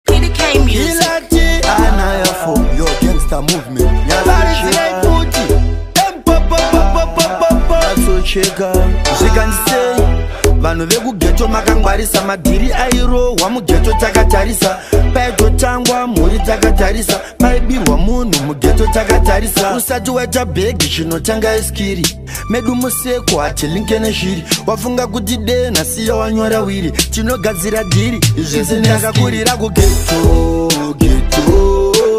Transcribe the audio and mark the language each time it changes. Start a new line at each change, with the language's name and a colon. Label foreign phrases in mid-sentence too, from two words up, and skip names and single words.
English: P D K Music. Ilati, anaya for your gangster movement. Nyazocheka. Paris Red Booty. Em, pop, pop, pop, pop, pop, pop, pop.
Shona: Nyazocheka. Zvikandisei, vanhu vekugeto makangwarisa, madhiri airohwa mugeto takatarisa, paitotangwa mhuri takatarisa, paibirwa munhu mugeto takatarisa. Usati waita bhegi chinotanga iskiri, medu museko hatilinke nezviri, wafunga kuti dena siya wanyora wiri, tinogadzira dhiri, izvi ndakakurira kugeto, geto.